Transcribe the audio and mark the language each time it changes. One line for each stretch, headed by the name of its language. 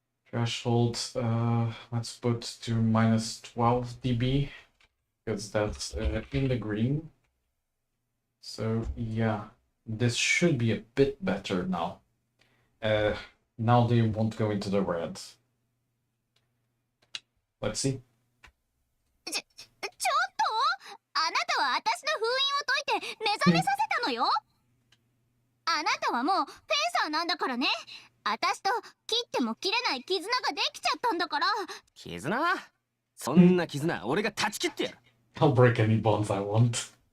English: Threshold, let's put to minus 12 dB, because that's in the green. So yeah, this should be a bit better now. Now they won't go into the red. Let's see.
Japanese: ちょっとあなたは私の封印を解いて目覚めさせたのよ。あなたはもうフェンサーなんだからね。私と切っても切れない絆ができちゃったんだから。絆？そんな絆俺が断ち切ってやる。
English: I'll break any bonds I want.